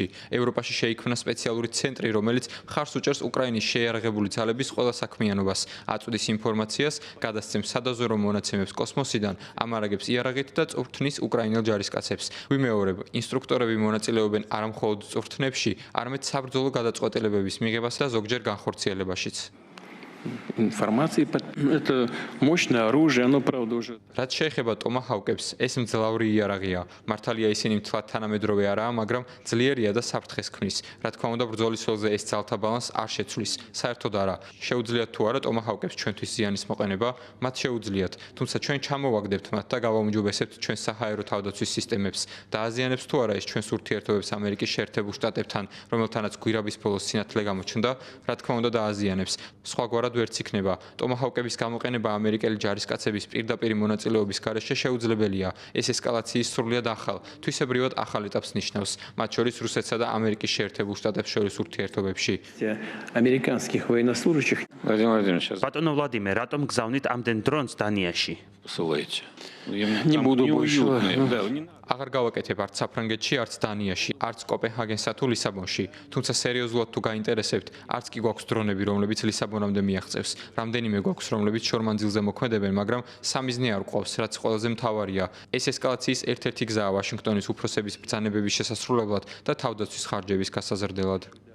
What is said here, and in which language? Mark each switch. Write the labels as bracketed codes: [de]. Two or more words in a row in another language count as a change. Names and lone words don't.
[ka] ევროპაში შეიქმნა სპეციალური ცენტრი, რომელიც მხარს უჭერს უკრაინის შეიარაღებული ძალების ყველა საქმიანობას, აწვდის ინფორმაციას, გადასცემს სადაზვერვო მონაცემებს კოსმოსიდან, ამარაგებს იარაღით და წვრთნის უკრაინელ ჯარისკაცებს. ვიმეორებ, ინსტრუქტორები მონაწილეობენ არა მხოლოდ წვრთნებში, არამედ საბრძოლო გადაწყვეტილებების მიღებას და ზოგჯერ განხორციელებაშიც. [ru] Информация это мощное оружие, оно правда уже. [ka] რაც შეეხება ტომაჰავკებს, ეს მძლავრი იარაღია. მართალია ისინი მთლად თანამედროვე არაა, მაგრამ ძლიერია და საფრთხეს ქმნის. რა თქმა უნდა, ბრძოლის ველზე ეს ძალთა ბალანს არ შეცვლის. საერთოდ არა. შეუძლიათ თუ არა ტომაჰავკებს ჩვენთვის ზიანის მოყენება, მათ შეუძლიათ. თუმცა ჩვენ ჩამოვაგდებთ მათ და გავაუმჯობესებთ ჩვენ საჰაერო თავდაცვის სისტემებს. დააზიანებს თუ არა ეს ჩვენს ურთიერთობებს ამერიკის შეერთებულ შტატებთან, რომელთანაც გვირაბის ბოლოს სინათლე გამოჩნდა, რა თქმა უნდა დააზიანებს. სხვაგვარად ვერც იქნება. ტომაჰავკების გამოყენება ამერიკელი ჯარისკაცების პირდაპირ მონაწილეობის გარეშე შეუძლებელია. ეს ესკალაციის სრულიად ახალ, თვისებრივად ახალ ეტაპს ნიშნავს, მათ შორის რუსეთსა და ამერიკის შეერთებულ შტატებს შორის ურთიერთობებში. [ru] Американских военнослужащих. Владимир Владимирович, [ka] ბატონო ვლადიმერ, რატომ გზავნით ამდენ დრონს დანიაში? [ru] посылаете. Не буду больше. [ka] აღარ გავაკეთებ არც საფრანგეთში, არც დანიაში, არც კოპენჰაგენსა თუ ლისაბონში. თუმცა სერიოზულად თუ გაინტერესებთ, არც კი გვაქვს დრონები, რომლებიც ლისაბონამდე მიაღწევს. რამდენიმე გვაქვს, რომლებიც შორმანძილზე მოქმედებენ, მაგრამ სამიზნე არ გვყავს, რაც ყველაზე მთავარია. ეს ესკალაციის ერთ-ერთი გზაა ვაშინგტონის უფროსების ბრძანებების შესასრულებლად და თავდაცვის ხარჯების გასაზრდელად.